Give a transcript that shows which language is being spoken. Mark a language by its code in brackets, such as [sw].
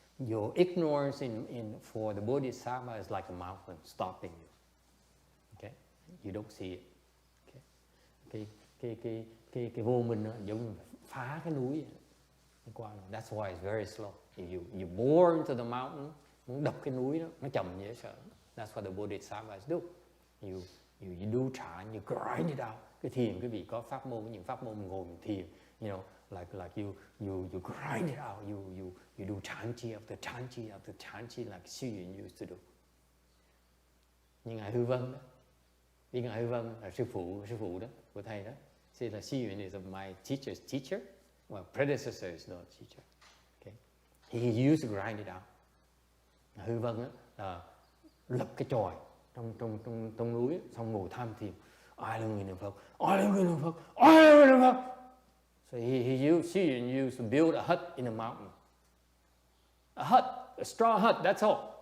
[en] Your ignorance for the Bodhisattva is like a mountain stopping you. Okay, you don't see it. [vi] Okay, cái vô minh nó giống như phá cái núi. [en] That's why it's very slow. If you bore into the mountain, [vi] muốn đập cái núi đó, nó chậm dễ sợ. [en] That's what the Bodhisattvas do. You do chant, you grind it out. [vi] Cái thiền, quý vị có pháp môn, những pháp môn ngồi thiền, [en] you know, like you grind it out. You do chanchi after chanchi after chanchi like Xu Yun used to do. [vi] Như ngài Hư Vân đó, vì ngài Hư Vân là sư phụ đó của thầy đó. [en] Say là Xu Yun is my teacher's teacher. Well, predecessor is not teacher. Okay, he used to grind it out. [vi] Hư Vân đó là lập cái chòi trong núi, xong ngồi tham thiền. Ai là người niệm Phật? Ai là người niệm Phật? Ai là người niệm Phật? [en] So he used to build a hut in the mountain. A hut, a straw hut, that's all.